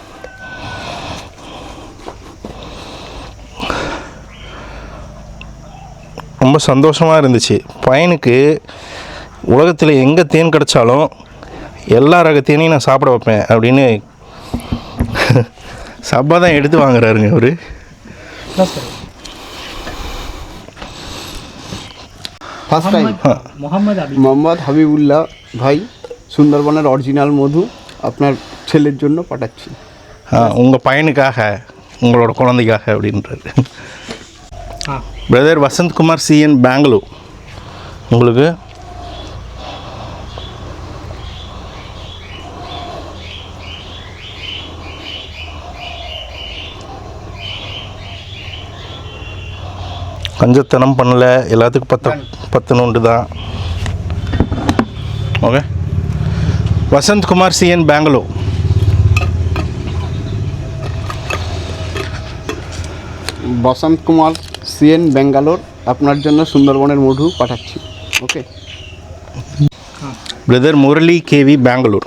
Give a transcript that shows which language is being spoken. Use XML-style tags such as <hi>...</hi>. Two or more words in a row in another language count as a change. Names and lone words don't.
<ta>ரொம்ப சந்தோஷமாக இருந்துச்சு. பையனுக்கு உலகத்தில் எங்கே தேன் கிடச்சாலும் எல்லா ரக தேனையும் நான் சாப்பிட வைப்பேன் அப்படின்னு சப்பா தான் எடுத்து வாங்குறாருங்க அவர்.</ta> <en>first time</en> <bn>মোহাম্মদ হাবিবুল্লাহ ভাই, সুন্দরবনের অরিজিনাল মধু আপনার ছেলের জন্য পাঠাচ্ছি.</bn> <ta>உங்கள் பையனுக்காக, உங்களோட குழந்தைக்காக அப்படின்றாரு. பிரதர் வசந்த்குமார் CN பெங்களூர். உங்களுக்கு கஞ்சத்தனம் பண்ணல, எல்லாத்துக்கும் பத்தணுண்டு தான். ஓகே, வசந்த்குமார் CN பெங்களூர்.</ta> <bn>বসন্ত কুমার CN ব্যাঙ্গালোর আপনার জন্য সুন্দরবনের মধু পাঠাচ্ছি. ওকে,</bn> <ta>பிரதர் முரளி KV பெங்களூர்.</ta>